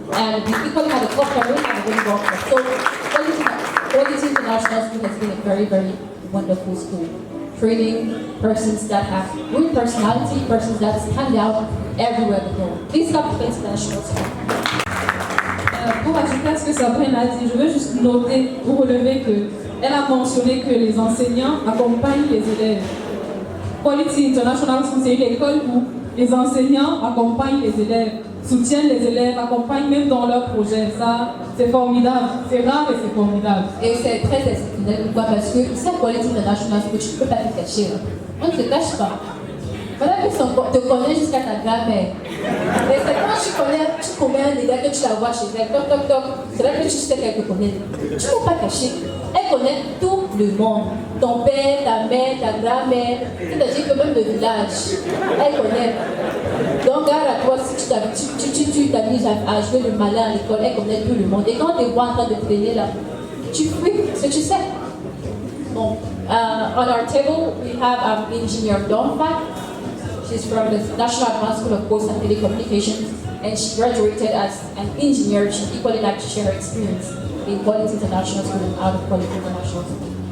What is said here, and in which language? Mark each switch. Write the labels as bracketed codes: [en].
[en] And we equally have a club Cameroon and a volleyball club. So Quality International School has been a very, very wonderful school. Training persons that have good personality, persons that stand out everywhere they go. Please come to the International School. [fr] Pour ajouter à ce que Sabrine a dit, je veux juste noter ou relever qu'elle a mentionné que les enseignants accompagnent les élèves. Quality International School, c'est une école où les enseignants accompagnent les élèves, soutiennent les élèves, accompagnent même dans leurs projets. Ça, c'est formidable. C'est rare et c'est formidable. Et c'est très exceptionnel. Pourquoi? Parce que c'est Quality International School, tu ne peux pas te cacher. On ne te cache pas. Voilà, on te connaît jusqu'à ta grand-mère. Mais c'est quand tu connais un gars que tu la vois chez elle, toc toc toc, c'est là que tu sais qu'elle te connaît. Tu ne peux pas cacher. Elle connaît tout le monde. Ton père, ta mère, ta grand-mère, c'est-à-dire que même le village, elle connaît. Donc, regarde à toi, si tu t'amuses à jouer le malin à l'école, elle connaît tout le monde. Et quand tu es en train de traîner là, tu fuis ce que tu sais. [en] Bon, on our table, we have engineer Donfat. She's from the National Advanced School of Post and Telecommunications, and she graduated as an engineer. She equally liked to share her experience in Quality International School and out of Quality International School.